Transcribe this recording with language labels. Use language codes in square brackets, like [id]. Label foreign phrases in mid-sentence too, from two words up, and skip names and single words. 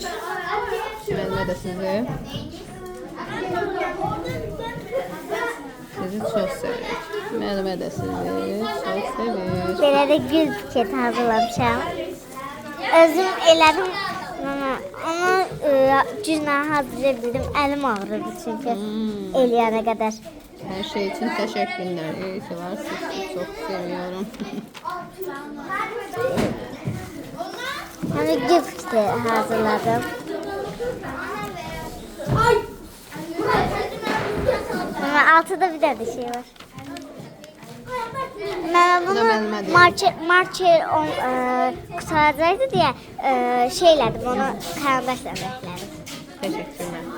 [az] Müəllimə də sizi. Sizi çox sevirik. Müəllimə də sizi çox sevir. Belə də gül buketi hazırlamışam. Özüm elədim. Onu güclə hazırlaya bildim. Əlim ağrıdı çünki eləyənə qədər. [tr] Her şey için teşekkürler. İyi ki varsınız. Sizi çok seviyorum. [az] Yəni gül buketi hazırladım. Ama altıda bir dənə şey var. Mən bunu marker qutaracaqdı deyə şey elədim, onu karandaşla rənglədim. [tr] Teşekkürler.